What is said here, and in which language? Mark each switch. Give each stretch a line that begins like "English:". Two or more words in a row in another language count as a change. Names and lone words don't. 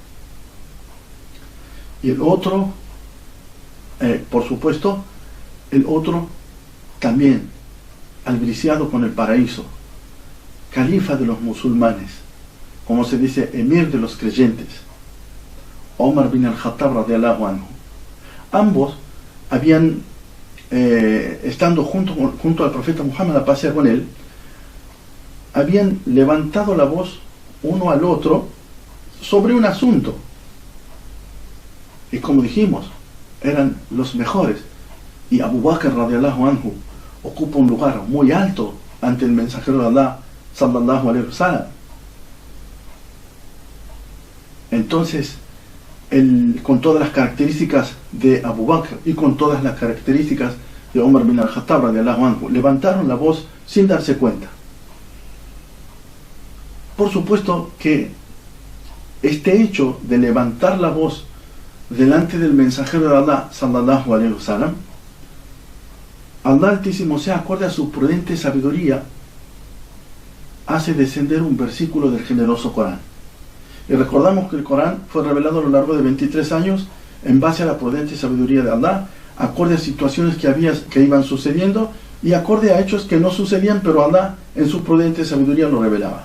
Spanish: y el otro, por supuesto, el otro también albriciado con el paraíso, califa de los musulmanes, como se dice, emir de los creyentes, Omar bin al-Khattab
Arabic: رضي الله عنه.
Spanish: Ambos habían, estando junto al profeta Muhammad, la paz sea con él, habían levantado la voz uno al otro sobre un asunto. Y como dijimos, eran los mejores. Y Abu Bakr
Arabic: رضي الله عنه
Spanish: ocupa un lugar muy alto ante el mensajero de Allah
Arabic: صلى الله عليه وسلم.
Spanish: Entonces, con todas las características de Abu Bakr y con todas las características de Omar bin al-Khattab
Arabic: رضي الله عنه,
Spanish: levantaron la voz sin darse cuenta. Por supuesto que este hecho de levantar la voz delante del mensajero de Allah
Arabic: صلى الله عليه وسلم,
Spanish: Allah Altísimo sea, acorde a su prudente sabiduría, hace descender un versículo del generoso Corán. Y recordamos que el Corán fue revelado a lo largo de 23 años en base a la prudente sabiduría de Allah, acorde a situaciones que iban sucediendo y acorde a hechos que no sucedían, pero Allah en su prudente sabiduría lo revelaba.